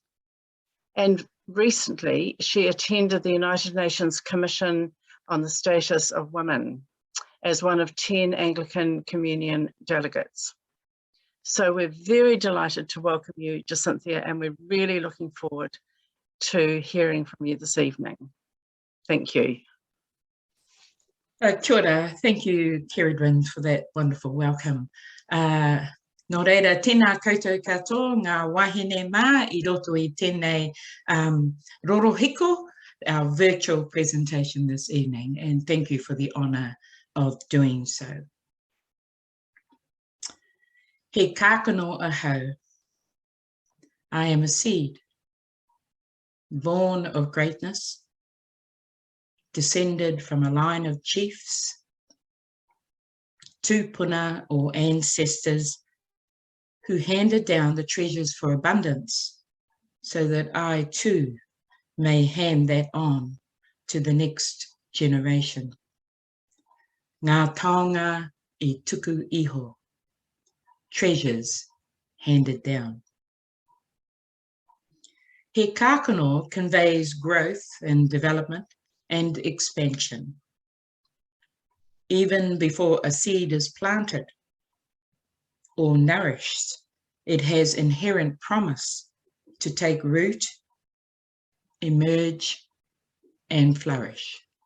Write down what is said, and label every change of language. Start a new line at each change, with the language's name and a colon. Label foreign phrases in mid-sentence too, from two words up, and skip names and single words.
English: And recently, she attended the United Nations Commission on the Status of Women as one of 10 Anglican Communion delegates. So we're very delighted to welcome you, Jacynthia, and we're really looking forward to hearing from you this evening. Thank you.
Māori: Kia ora.
English: Thank you, Keridwen, for that wonderful welcome.
Māori: Nō reira, tēnā koutou katoa, ngā wahine mā I roto I tēnei rorohiko,
English: our virtual presentation this evening, and thank you for the honour of doing so.
Māori: He Kakano Ahau.
English: I am a seed, born of greatness, descended from a line of chiefs, tūpuna or ancestors who handed down the treasures for abundance so that I too may hand that on to the next generation.
Māori: Ngā taonga I tuku iho,
English: treasures handed down.
Māori: He Kakano
English: conveys growth and development and expansion. Even before a seed is planted or nourished, it has inherent promise to take root, emerge, and flourish.